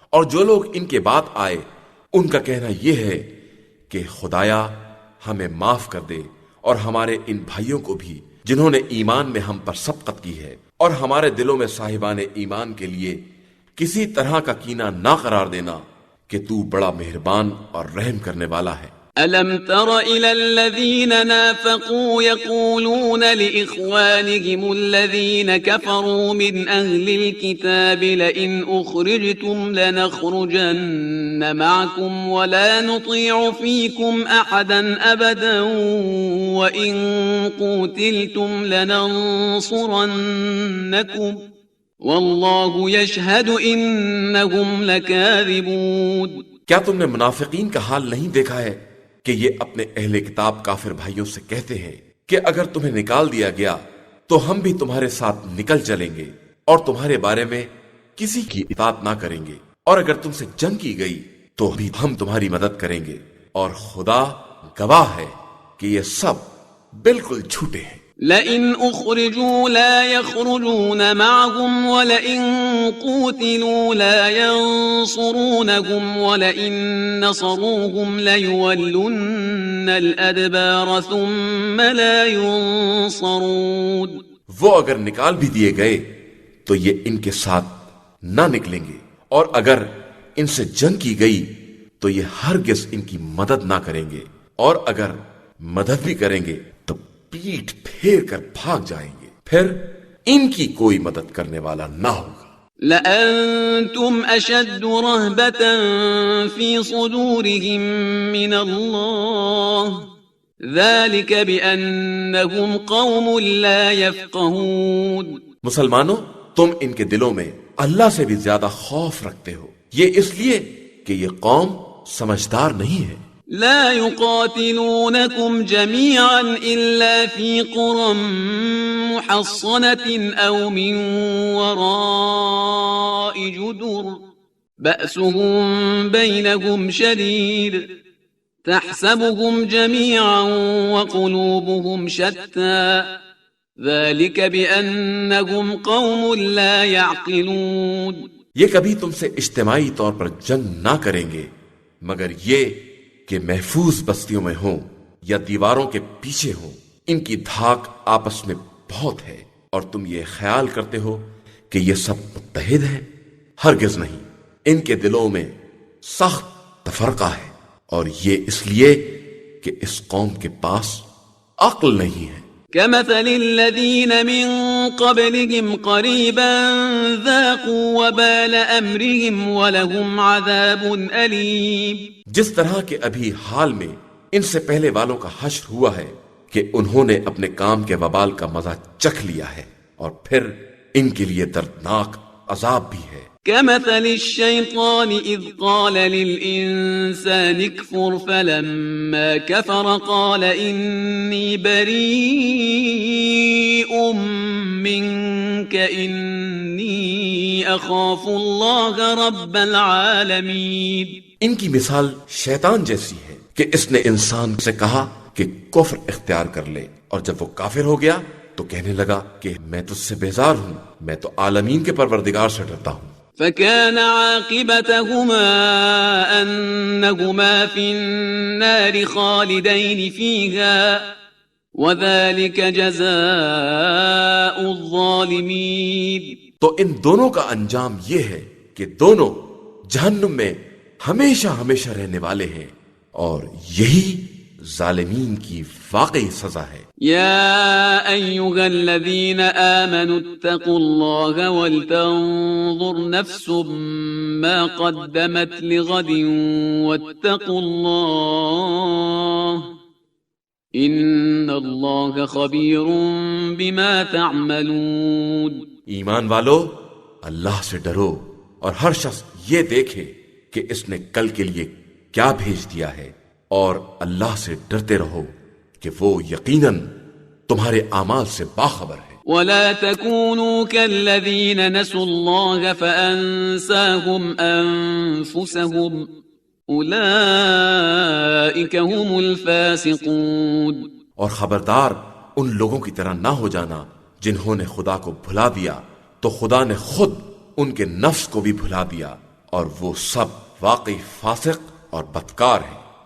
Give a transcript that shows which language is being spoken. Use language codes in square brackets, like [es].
[ur] اور جو لوگ ان کے بعد آئے ان کا کہنا یہ ہے کہ خدایا ہمیں معاف کر دے، اور ہمارے ان بھائیوں کو بھی جنہوں نے ایمان میں ہم پر سبقت کی ہے، اور ہمارے دلوں میں صاحبان ایمان کے لیے کسی طرح کا کینہ نہ قرار دینا کہ تو بڑا مہربان اور رحم کرنے والا ہے. [ar] ألم تر إلى الذين نافقوا يقولون لإخوانهم الذين كفروا من أهل الكتاب لئن أخرجتم لنخرجن معكم ولا نطيع فيكم أحدا أبدا وإن قتلتم لننصرنكم والله يشهد إنهم لكاذبون. [ur] کیا تم نے منافقین کا حال نہیں دیکھا ہے کہ یہ اپنے اہل کتاب کافر بھائیوں سے کہتے ہیں کہ اگر تمہیں نکال دیا گیا تو ہم بھی تمہارے ساتھ نکل چلیں گے اور تمہارے بارے میں کسی کی اطاعت نہ کریں گے، اور اگر تم سے جنگ کی گئی تو بھی ہم تمہاری مدد کریں گے، اور خدا گواہ ہے کہ یہ سب بالکل جھوٹے ہیں. [ar] لئن اخرجوا لا يخرجون معهم ولئن قوتلوا لا ينصرونهم ولئن نصروهم ليولن الادبار ثم لا ينصرون. [ur] وہ اگر نکال بھی دیے گئے تو یہ ان کے ساتھ نہ نکلیں گے، اور اگر ان سے جنگ کی گئی تو یہ ہرگز ان کی مدد نہ کریں گے، اور اگر مدد بھی کریں گے تو پیٹ پھیر کر بھاگ جائیں گے. پھر ان کی کوئی مدد کرنے والا نہ ہوگا۔ [ar] لأنتم أشد رهبة في صدورهم من الله ذلك بأنهم قوم لا يفقهون۔ [ur] مسلمانوں، تم ان کے دلوں میں اللہ سے بھی زیادہ خوف رکھتے ہو، یہ اس لیے کہ یہ قوم سمجھدار نہیں ہے۔ [ar] لا يقاتلونكم جميعا إلا في قرى محصنة أو من وراء جدر بأسهم بينهم شديد تحسبهم جميعا وقلوبهم شتى ذلك بأنهم قوم لا يعقلون۔ [ur] یہ کبھی تم سے اجتماعی طور پر جنگ نہ کریں گے مگر یہ کہ محفوظ بستیوں میں ہوں یا دیواروں کے پیچھے ہوں، ان کی دھاک آپس میں بہت ہے اور تم یہ خیال کرتے ہو کہ یہ سب متحد ہیں، ہرگز نہیں، ان کے دلوں میں سخت تفرقہ ہے اور یہ اس لیے کہ اس قوم کے پاس عقل نہیں ہے۔ [ar] كمثل الذين من قبلهم قريبا ذاقوا وبال أمرهم ولهم عذاب أليم۔ [ur] جس طرح کہ ابھی حال میں ان سے پہلے والوں کا حشر ہوا ہے کہ انہوں نے اپنے کام کے وبال کا مزہ چکھ لیا ہے اور پھر ان کے لیے دردناک عذاب بھی ہے۔ [ar] كمثل الشيطان إذ قال للإنسان اكفر فلما كفر قال إني بريء منك إني أخاف الله رب العالمين۔ [ur] ان کی مثال شیطان جیسی ہے کہ اس نے انسان سے کہا کہ کفر اختیار کر لے، اور جب وہ کافر ہو گیا تو کہنے لگا کہ میں تجھ سے بیزار ہوں، میں تو عالمین کے پروردگار سے ڈرتا ہوں۔ [ar] فكان عاقبتهما أنهما في النار خالدين فيها وذلك جزاء الظالمين۔ [ur] تو ان دونوں کا انجام یہ ہے کہ دونوں جہنم میں ہمیشہ ہمیشہ رہنے والے ہیں، اور یہی ظالمین کی واقعی سزا ہے۔ [ar] يا أيها الذين آمنوا اتقوا الله ولتنظر نفس ما قدمت لغد واتقوا الله إن الله خبير بما تعملون۔ [ur] ایمان والو، اللہ سے ڈرو اور ہر شخص یہ دیکھے کہ اس نے کل کے لیے کیا بھیج دیا ہے، اور اللہ سے ڈرتے رہو کہ وہ یقیناً تمہارے اعمال سے باخبر ہے۔ [ar] ولا تكونوا كالذين نسوا الله فأنساهم أنفسهم أولئك هم الفاسقون۔ [ur] اور خبردار ان لوگوں کی طرح نہ ہو جانا جنہوں نے خدا کو بھلا دیا تو خدا نے خود ان کے نفس کو بھی بھلا دیا، اور وہ سب واقعی فاسق اور بدکار ہیں۔